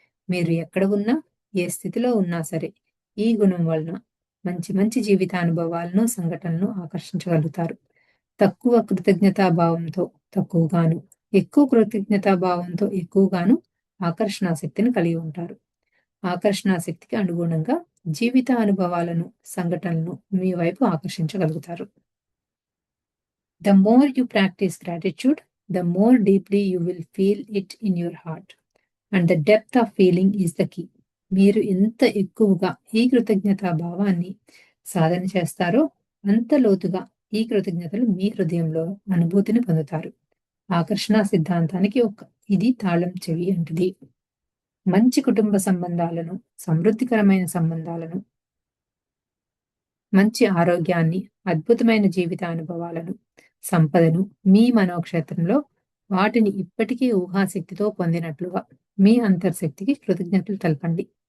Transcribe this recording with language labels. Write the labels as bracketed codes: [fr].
[te] మీరు ఎక్కడ ఉన్నా, ఏ స్థితిలో ఉన్నా సరే ఈ గుణం వలన మంచి మంచి జీవితానుభవాలను, సంఘటనలను ఆకర్షించగలుగుతారు. తక్కువ కృతజ్ఞతాభావంతో తక్కువగాను, ఎక్కువ కృతజ్ఞతాభావంతో ఎక్కువగాను ఆకర్షణాశక్తిని కలిగి ఉంటారు. ఆకర్షణాశక్తికి అనుగుణంగా జీవిత అనుభవాలను, సంఘటనలను మీ వైపు ఆకర్షించగలుగుతారు. [en] The more you practice gratitude, the more deeply you will feel it in your heart. And the depth of feeling is the key. [te] మీరు ఎంత ఎక్కువగా ఈ కృతజ్ఞతా భావాన్ని సాధన చేస్తారో అంత లోతుగా ఈ కృతజ్ఞతలు మీ హృదయంలో అనుభూతిని పొందుతారు. ఆకర్షణ సిద్ధాంతానికి ఇది తాళం చెవి అంటిది. మంచి కుటుంబ సంబంధాలను, సమృద్ధికరమైన సంబంధాలను, మంచి ఆరోగ్యాన్ని, అద్భుతమైన జీవిత అనుభవాలను, సంపదను మీ మనోక్షేత్రంలో వాటిని ఇప్పటికీ ఊహాశక్తితో పొందినట్లుగా మీ అంతర్శక్తికి కృతజ్ఞతలు తెలపండి.